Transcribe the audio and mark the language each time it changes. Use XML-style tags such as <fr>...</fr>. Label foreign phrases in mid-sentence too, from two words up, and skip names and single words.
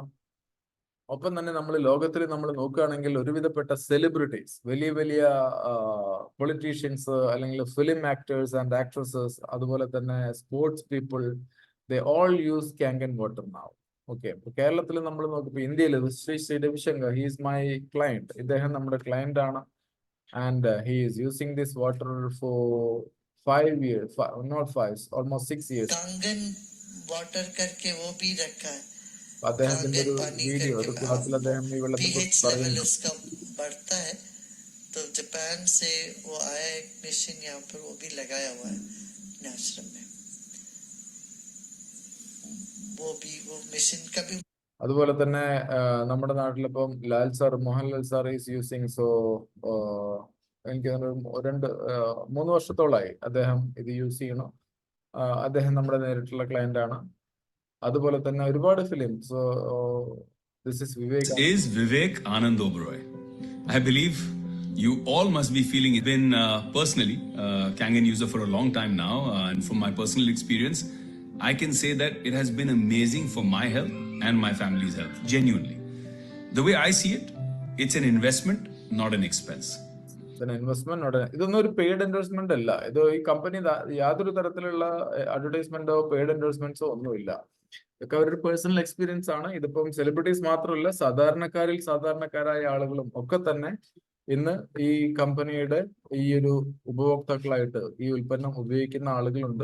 <ml>ഒപ്പം തന്നെ നമ്മൾ ലോകത്തിൽ നമ്മൾ നോക്കുകയാണെങ്കിൽ ഒരുവിധപ്പെട്ട സെലിബ്രിറ്റീസ്, വലിയ വലിയ പൊളിറ്റീഷ്യൻസ് അല്ലെങ്കിൽ</ml> <en>film actors and actresses,</en> <ml>അതുപോലെ തന്നെ</ml> <en>sports people, they all use Kangen water now.</en> <ml>ഓക്കെ, കേരളത്തിൽ നമ്മൾ നോക്കിയപ്പോൾ ഇന്ത്യയിൽ ശ്രീ രവിശങ്കർ,</ml> <en>he is my client.</en> <ml>ഇദ്ദേഹം നമ്മുടെ ക്ലയന്റ് ആണ്.</ml> <en>and he is using this water for 5 years, not 5, almost 6 years.</en> <hi>कांगन वाटर करके वो भी रखा है.</hi> <ml>അദ്ദേഹത്തിന്റെ ഒരു വീഡിയോ, ഒരു ക്ലാസ്സിൽ അദ്ദേഹം ഈ വെള്ളത്തെ കുറിച്ച് പറയുന്നു.</ml> <hi>इसका बढ़ता है तो जापान से वो आया एक मशीन यहाँ पर, वो भी लगाया हुआ है आश्रम में. वो मशीन का भी.</hi> <ml>അതുപോലെ തന്നെ നമ്മുടെ നാട്ടിലിപ്പം ലാൽ സാർ, മോഹൻലാൽ സാർ</ml> <en>is using.</en> <ml>സോ എനിക്ക് തോന്നുന്നു 3 വർഷത്തോളമായി അദ്ദേഹം ഇത് യൂസ് ചെയ്യണം. അദ്ദേഹം നമ്മുടെ നേരിട്ടുള്ള ക്ലയന്റ് ആണ്. അതുപോലെ തന്നെ ഒരുപാട് ഫിലിംസ്.</ml> <en>this is</en> <ml>വിവേക്</ml> <en>is Vivek Anand Oberoi. I believe you all must be feeling it. Been personally Kangen user for a long time now, and from my personal experience, I can say that it has been amazing for my health and my family's health. Genuinely, the way I see it, it's an investment, not an expense.</en> <ml>ഇൻവെസ്റ്റ്മെന്റ്. ഇതൊന്നും ഒരു</ml> <en>paid endorsement</en> <ml>അല്ല. ഇത് ഈ കമ്പനി യാതൊരു തരത്തിലുള്ള അഡ്വർടൈസ്മെന്റോ</ml> <en>paid endorsements</en> <ml>ഒന്നുമില്ല. ഇതൊക്കെ അവരുടെ</ml> <en>personal experience</en> <ml>ആണ്. ഇതിപ്പം സെലിബ്രിറ്റീസ് മാത്രമല്ല, സാധാരണക്കാരിൽ സാധാരണക്കാരായ ആളുകളും ഒക്കെ തന്നെ ഇന്ന് ഈ കമ്പനിയുടെ ഈ ഒരു ഉപഭോക്താക്കളായിട്ട് ഈ ഉൽപ്പന്നം ഉപയോഗിക്കുന്ന ആളുകളുണ്ട്.</ml>